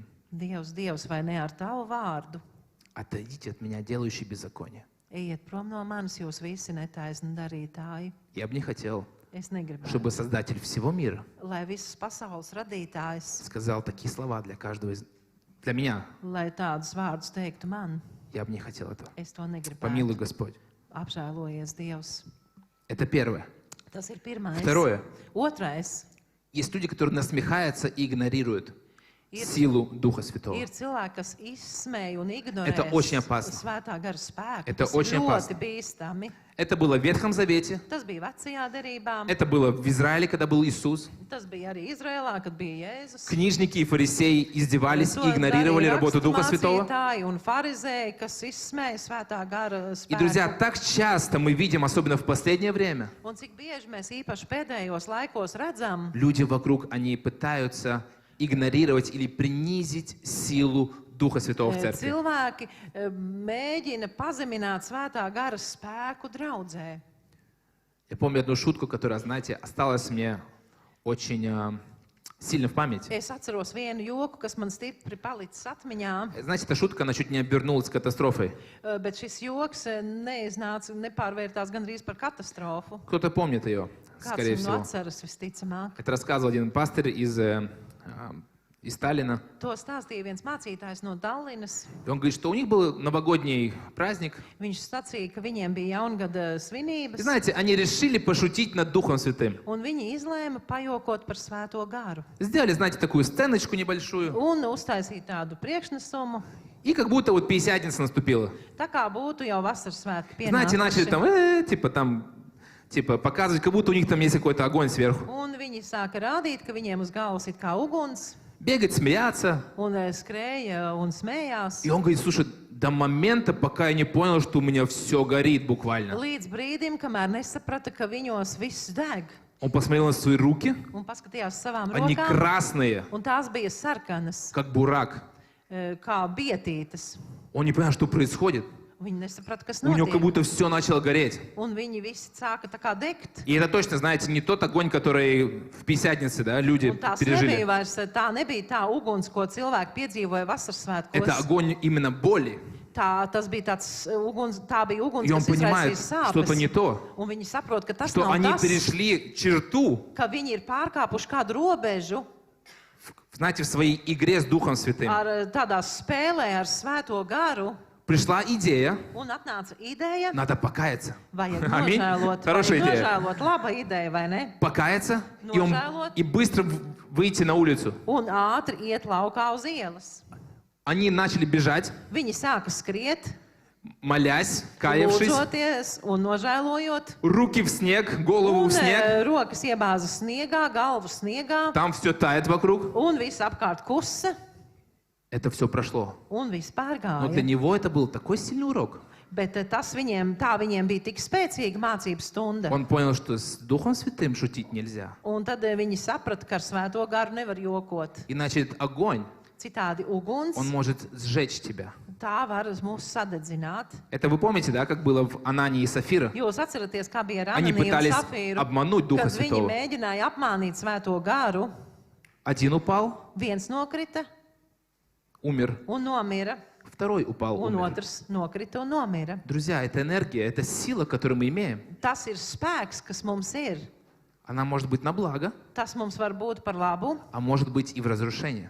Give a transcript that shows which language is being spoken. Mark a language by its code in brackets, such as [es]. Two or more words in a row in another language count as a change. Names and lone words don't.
[lv] Dievs, Dievs, vai ne ar tavu vārdu? [ru] отойдите от меня, делающий беззаконие? [lv] Ejiet prom no manis, jūs visi netaisni darītāji. [ru] Я бы не хотел, [lv] Es negribu, [ru] чтобы Создатель всего мира [lv] lai visas pasaules radītājs, [ru] сказал такие слова для меня. [lv] lai tādus vārdus teiktu man. [ru] Я бы не хотел этого. [lv] Es to negribu. [ru] Помилуй, Господь. [lv] Apžēlojies, Dievs. [ru] Это первое. [lv] Tas ir pirmais. [ru] Второе. [lv] Otrais. [ru] Есть люди, которые насмехаются и игнорируют [lv] Ir- [ru] силу Духа Святого. [lv] Ir cilvēki, kas izsmēja un ignorē [ru] Это очень опасно. [lv] svētā gara spēku. [ru] Это [lv] Tas [ru] очень [lv] ir [ru] опасно. [lv] ļoti bīstami. [ru] Это было в Ветхом Завете, [lv] Tas bija vecajā derībā, [ru] это было в Израиле, когда был Иисус. [lv] tas bija arī Izrēlā, kad bija Jēzus. [ru] Книжники и фарисеи издевались [lv] To [ru] и игнорировали [lv] darīja [ru] работу Духа Святого. [lv] raksturmācītāji un farizēji, kas izsmēja svētā gara [ru] И, друзья, [lv] spēku. [ru] так часто мы видим, особенно в последнее время, [lv] Un cik bieži mēs īpaši pēdējos laikos redzam, [ru] люди вокруг, они пытаются игнорировать или принизить силу Духа Святого в церкви. [lv] cilvēki mēģina pazemināt svētā gara spēku draudzē. [ru] Я помню одну шутку, которая, знаете, осталась мне очень сильно в памяти. [lv] Es atceros vienu joku, kas man stipri palicis atmiņā, [ru] Знаете, эта шутка, она чуть не обернулась катастрофой. [lv] bet šis joks neiznāca, nepārvērtās gandrīz par katastrofu. [ru] Кто-то помнит ее, скорее [lv] Kāds [ru] всего. [lv] no atceras visticamāk. [ru] Это рассказывал один пастырь из Сталина. [lv] To stāstīja viens mācītājs no Dallinas. [ru] И он говорит, что у них был новогодний праздник. [lv] Viņš sacīja, ka viņiem bija jaungada [ru] И [lv] svinības, [ru] знаете, они решили пошутить над Духом Святым. [lv] un viņi izlēma pajokot par svēto garu. [ru] Сделали, знаете, такую сценочку небольшую. [lv] Un uztaisīja tādu priekšnesumu, [ru] И как будто вот Пятидесятница наступила. [lv] tā kā būtu jau vasaras svētki [ru] Знаете, начали [lv] pienākuši. [ru] там, показывать, как будто у них там есть какой-то огонь сверху. [lv] Un viņi sāka rādīt, ka viņiem uz galvas ir kā uguns, [ru] Бегать, смеяться. [lv] un skrēja un smējās. [ru] И он говорит, слушай, до момента, пока я не понял, что у меня все горит буквально. [lv] Līdz brīdim, kamēr nesaprata, ka viņos viss deg, [ru] Он посмотрел на свои руки. [lv] un paskatījās uz savām [ru] Они [lv] rokām, [ru] красные, [lv] un tās bija sarkanas, [ru] как бурак. [lv] kā bietītes. [ru] Он не понял, что происходит. [lv] Viņi nesaprata, kas [ru] У него как [lv] notiek. [ru] будто все начало гореть. [lv] Un viņi visi sāka tā kā degt. [ru] И это точно, знаете, не тот огонь, который в Пятидесятнице, да, люди [lv] Un tās [ru] пережили. [lv] nebija vairs, tā nebija tā uguns, ko cilvēki piedzīvoja vasaras [ru] Это [lv] svētkos. [ru] огонь именно боли. [lv] Tas bija tāds uguns, tā bija uguns, [ru] И он [lv] kas [ru] понимает, [lv] izraisīja [ru] что-то не [lv] sāpes. [ru] то. [lv] Un viņi saprot, ka tas [ru] Что [lv] nav [ru] они [lv] tas, [ru] перешли черту, [lv] ka viņi ir pārkāpuši kādu robežu [ru] знаете, в своей игре с Духом Святым. [lv] ar tādā spēlē ar svēto garu. [ru] Пришла идея, [lv] Un atnāca ideja, [ru] надо покаяться. [lv] vajag [ru] Аминь. [lv] nožēlot. [ru] Хорошая [lv] Vajag [ru] идея. [lv] nožēlot, laba ideja, vai ne? [ru] Покаяться [lv] Nožēlot. [ru] и быстро выйти на улицу. [lv] Un ātri iet laukā uz ielas. [ru] Они начали бежать, [lv] Viņi sāka skriet, [ru] молясь, каявшись, [lv] lūdzoties un nožēlojot. [ru] руки в снег, голову [lv] Un [ru] в снег. [lv] rokas iebāza sniegā, galvu sniegā, [ru] Там все тает вокруг. [lv] un viss apkārt kusa, [ru] Это все прошло. [lv] un viss [ru] Но для [lv] pārgāja. [ru] него это был такой сильный урок. [lv] Bet tas viņiem bija tik spēcīga mācības stunda. [ru] Он понял, что с Духом Святым шутить нельзя. [lv] Un tad viņi saprata, ka ar svēto garu nevar jokot. [ru] Иначе этот огонь, [lv] Citādi uguns, [ru] он может сжечь тебя. [lv] tā var mūs sadedzināt. [ru] Это вы помните, да, как было в Анании и Сафира? [lv] Jūs atceraties, kā bija ar [ru] Они [lv] Ananiju un [ru] пытались [lv] Safīru, [ru] обмануть Духа [lv] kad viņi [ru] Святого. [lv] mēģināja apmānīt svēto garu. [ru] Один упал, [lv] Viens nokrita [ru] умер. [lv] un nomira, [ru] Второй упал, [lv] un [ru] умер. [lv] otrs nokrita un nomira. [ru] Друзья, это энергия, это сила, которую мы имеем. [lv] Tas ir spēks, kas mums ir. [ru] Она может быть на благо, [lv] Tas mums var būt par labu [ru] а может быть и в разрушение.